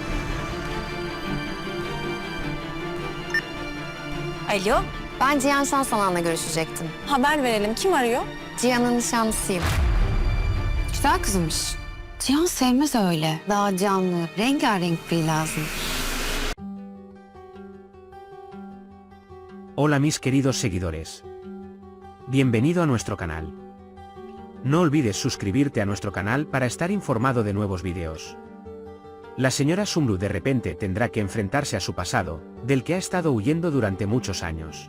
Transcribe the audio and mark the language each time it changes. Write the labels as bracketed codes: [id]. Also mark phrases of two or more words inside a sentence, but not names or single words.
[tr] Alo, Ben Cihan Şansalan'la görüşecektim. haber verelim. Kim arıyor? Cihan'ın nişanlısıyım. Güzel kızmış. Cihan sevmez öyle. Daha canlı, rengarenk biri lazım. [es] Hola mis queridos seguidores. Bienvenido a nuestro canal. No olvides suscribirte a nuestro canal para estar informado de nuevos videos. La señora Sumru de repente tendrá que enfrentarse a su pasado, del que ha estado huyendo durante muchos años.